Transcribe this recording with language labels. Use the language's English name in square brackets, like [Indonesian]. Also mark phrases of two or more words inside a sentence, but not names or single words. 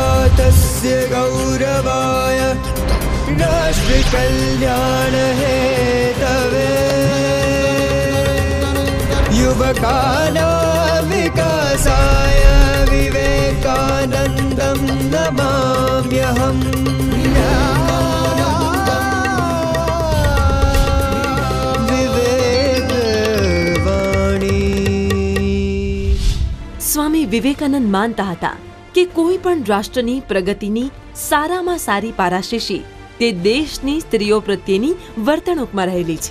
[Sanskrit] भारतस्य गौरवाय राष्ट्रकल्याण हेतवे युवकानां विकासाय विवेकानन्दं नमाम्यहम्। [Gujarati] સ્વામી વિવેકાનંદ માનતા હતા કે કોઈ પણ રાષ્ટ્રની પ્રગતિની સારામાં સારી પારાશીશી તે દેશની સ્ત્રીઓ પ્રત્યેની વર્તણૂકમાં રહેલી છે।